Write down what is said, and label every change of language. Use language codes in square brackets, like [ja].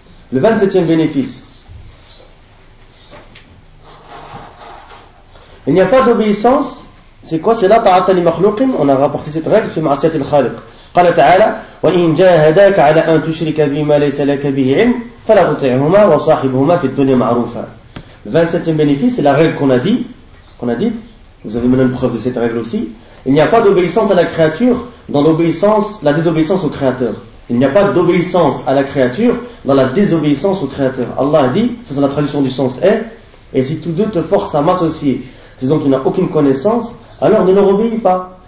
[fr] Le 27e bénéfice. Il n'y a pas d'obéissance. C'est quoi? C'est [ar] la ta'ata li makhlouqin. [fr] On a rapporté cette règle sur Ma'asiyat al-Khaliq. [ar] قال تعالى وإن جاهداك على أن تشرك بما ليس لك به علم فلا تطعهما وصاحبهما في الدنيا معروفا. [fr] Le 27e bénéfice, c'est la règle qu'on a dit, vous avez maintenant une preuve de cette règle aussi. Il n'y a pas d'obéissance à la créature dans l'obéissance, la désobéissance au créateur. Il n'y a pas d'obéissance à la créature dans la désobéissance au créateur. Allah a dit, c'est dans la traduction du sens est, et si tous deux te forcent à m'associer, ce dont tu n'as aucune connaissance, alors ne leur obéis pas.